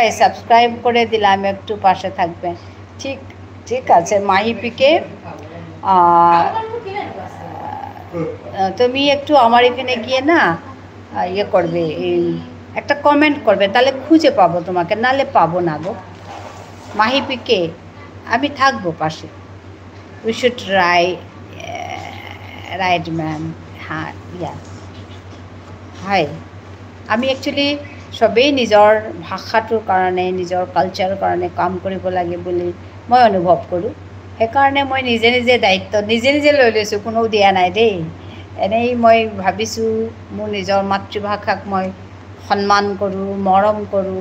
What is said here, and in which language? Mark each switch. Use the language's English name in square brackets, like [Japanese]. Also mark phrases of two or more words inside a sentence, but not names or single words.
[Bangla] সাবস্ক্রাইব করে দিলাম, একটু পাশে থাকবেন। ঠিক আছে মাহিপিকে, তুমি একটু আমার এখানে গিয়ে না ইয়ে করবে, একটা কমেন্ট করবে, তাহলে খুঁজে পাবো তোমাকে, নালে পাবো না গো। মাহিপিকে, আমি থাকবো পাশে। [English] We should write ma'am. [Assamese] হ্যাঁ হয়, আমি একচুৱেলি চবেই নিজৰ ভাষাটোৰ কাৰণে, নিজৰ কালচাৰৰ কাৰণে কাম কৰিব লাগে বুলি মই অনুভৱ কৰোঁ। সেইকাৰণে মই নিজে দায়িত্ব নিজে লৈ লৈছোঁ, কোনেও দিয়া নাই দেই। এনেই মই ভাবিছোঁ মোৰ নিজৰ মাতৃভাষাক মই সন্মান কৰোঁ, মৰম কৰোঁ।